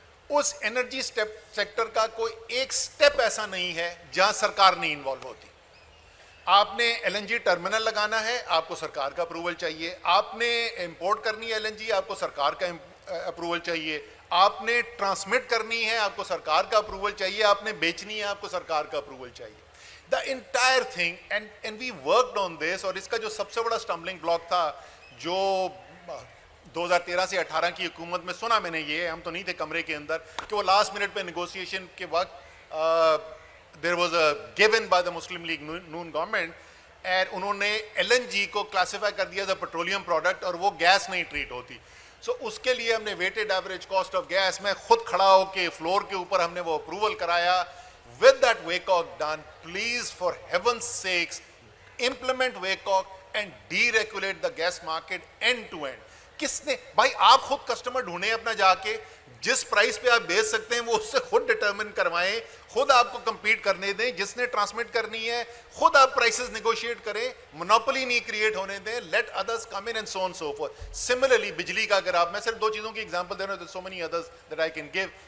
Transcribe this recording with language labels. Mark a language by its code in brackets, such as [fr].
[ur] اس energy sector کا کوئی ایک سٹیپ ایسا نہیں ہے جہاں سرکار نہیں انوالو ہوتی. آپ نے ایل این جی ٹرمینل لگانا ہے, آپ کو سرکار کا اپروول چاہیے. آپ نے امپورٹ کرنی ہے ایل این جی, آپ کو سرکار کا اپروول چاہیے. آپ نے ٹرانسمٹ کرنی ہے, آپ کو سرکار کا اپروول چاہیے. آپ نے بیچنی ہے, آپ کو سرکار کا اپروول چاہیے. [en] The entire thing and we worked on this. [ur] اور اس کا جو سب سے بڑا اسٹمبلنگ بلاک تھا جو 2013 سے 18 کی حکومت میں سنا میں نے, یہ ہم تو نہیں تھے کمرے کے اندر, کہ وہ لاسٹ منٹ پہ نیگوسیشن کے وقت [en] there was a given by the Muslim League Noon government [ur] and انہوں نے ایل این جی کو کلاسیفائی کر دیا [en] as a petroleum product [ur] اور وہ گیس نہیں ٹریٹ ہوتی. سو اس کے لیے ہم نے weighted average cost of gas میں خود کھڑا ہو کے فلور کے اوپر ہم نے وہ اپروول کرایا. [en] with that WACOG done, please for heaven's sakes implement WACOG and deregulate the gas market end to end. [ur] کس نے بھائی, آپ خود کسٹمر ڈھونڈیں اپنا جا کے, جس پرائس پہ آپ بیچ سکتے ہیں وہ اس سے خود ڈٹرمن کروائیں, خود آپ کو کمپیٹ کرنے دیں. جس نے ٹرانسمٹ کرنی ہے خود آپ پرائسز نیگوشیٹ کریں, مونوپولی نہیں کریٹ ہونے دیں. [en] Let others come in and so on so forth. [ur] Similarly بجلی کا اگر آپ, میں صرف 2 چیزوں کی ایگزامپل دے رہا ہوں, [en] So many others that I can give.